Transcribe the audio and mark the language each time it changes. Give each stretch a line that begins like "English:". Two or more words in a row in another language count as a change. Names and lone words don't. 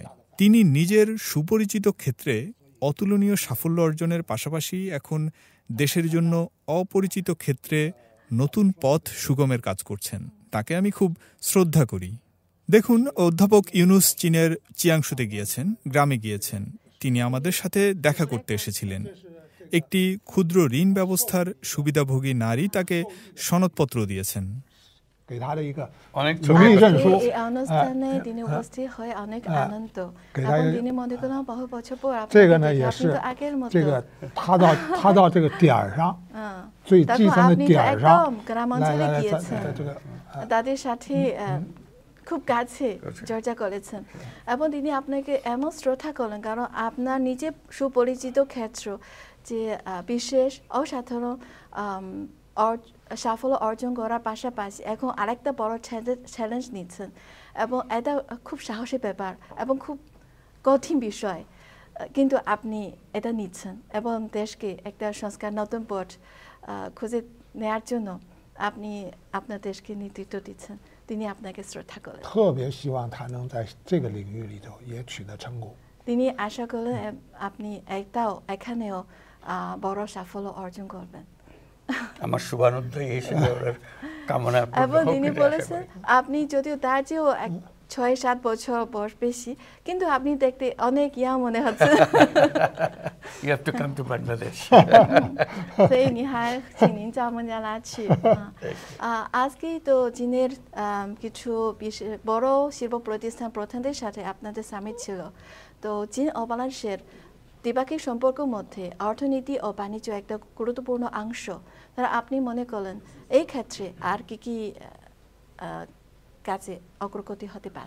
Bangla: তিনি নিজের সুপরিচিত ক্ষেত্রে অতুলনীয় সাফল্য অর্জনের পাশাপাশি এখন দেশের জন্য অপরিচিত ক্ষেত্রে নতুন পথ সুগমের কাজ করছেন। তাকে আমি খুব শ্রদ্ধা করি। দেখুন, অধ্যাপক ইউনুস চীনের চিয়াংশুতে গিয়েছেন, গ্রামে গিয়েছেন। তিনি আমাদের সাথে দেখা করতে এসেছিলেন। একটি ক্ষুদ্র ঋণ ব্যবস্থার সুবিধাভোগী নারী তাকে সনদপত্র দিয়েছেন।
Chinese: 给他的一个
Bangla: অনেক
Chinese: 荣
Bangla: ছবি
Chinese: 誉
Bangla: আছে।
Chinese: 证书，
Bangla: এই অনুষ্ঠানে তিনি উপস্থিত হয়ে অনেক আনন্দ।
Chinese: 给他
Bangla: এবং
Chinese: 一
Bangla: তিনি মনে করেন বহু বছর পর
Chinese: 这个
Bangla: আপনাকে
Chinese: 呢
Bangla: দেখে
Chinese: 也
Bangla: আপনি
Chinese: 是
Bangla: তো আগের মতো
Chinese: 这个他到这个点儿上， 最
Bangla: তারপর
Chinese: 基层的
Bangla: আপনি তো
Chinese: 点儿
Bangla: একদম
Chinese: 上，
Bangla: গ্রাম
Chinese: 来
Bangla: অঞ্চলে
Chinese: 来来，在
Bangla: গিয়েছেন,
Chinese: 在这个
Bangla: তাদের সাথে খুব কাছে চর্চা করেছেন এবং তিনি আপনাকে এমন শ্রদ্ধা করলেন কারণ আপনার নিজে সুপরিচিত ক্ষেত্র যে বিশেষ অসাধারণ সাফল্য অর্জন করার পাশাপাশি এখন আরেকটা বড় চ্যালেঞ্জ নিচ্ছেন এবং এটা খুব সাহসী ব্যাপার এবং খুব কঠিন বিষয়, কিন্তু আপনি এটা নিচ্ছেন এবং দেশকে একটা সংস্কার নতুন পথ খুঁজে নেওয়ার জন্য আপনি আপনার দেশকে নেতৃত্ব দিচ্ছেন। তিনি আপনাকে শ্রদ্ধা করেন।
Chinese: 特别希望他能在这个领域里头也取得成功。
Bangla: তিনি আশা করলেন আপনি এখানেও বড় সাফল্য অর্জন করবেন। আমার শুভানুধ্যায়ী হিসেবে ওনার কামনা পূর্ণ এবং হোক তিনি এটা আশা বলেছেন করি। আপনি যদিও তার চেয়েও 6-7 বছর বয়স বেশি, কিন্তু আপনি দেখতে অনেক ইয়া মনে হচ্ছে।
English: You have to come to Bangladesh.
Chinese: 所以你还请您叫孟加拉去。
Bangla: আজকেই তো চীনের কিছু বড় শিল্প প্রতিষ্ঠান প্রধানদের সাথে আপনাদের সামিট ছিল। তো চীন ও বাংলাদেশের দ্বিপাক্ষিক সম্পর্কের মধ্যে অর্থনীতি ও বাণিজ্য একটা গুরুত্বপূর্ণ অংশ। তারা আপনি মনে করেন এই ক্ষেত্রে আর কি কি কাজে অগ্রগতি হতে পারে?